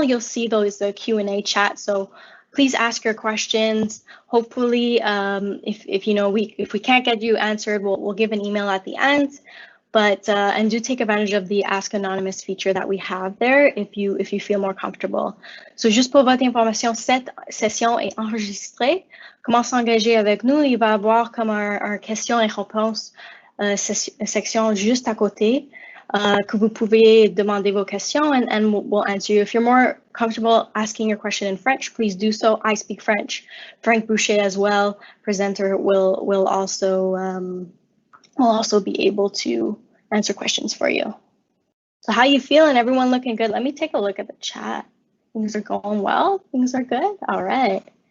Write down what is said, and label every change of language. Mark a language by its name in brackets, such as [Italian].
[English] You'll see the Q&A chat. So please ask your questions. Hopefully, if we can't get you answered, we'll give an email at the end. But and do take advantage of the Ask Anonymous feature that we have there if you feel more comfortable. [French] So juste pour votre information, cette session est enregistrée. Comment s'engager avec nous? Il va y avoir comme un questions et réponses section juste à côté que vous pouvez demander vos questions [English] and we'll answer you. If you're more comfortable asking your question in French, please do so. I speak French. Frank Boucher as well, presenter, will also be able to answer questions for you. So how you feeling? Everyone looking good? Let me take a look at the chat. Things are going well? Things are good? All right.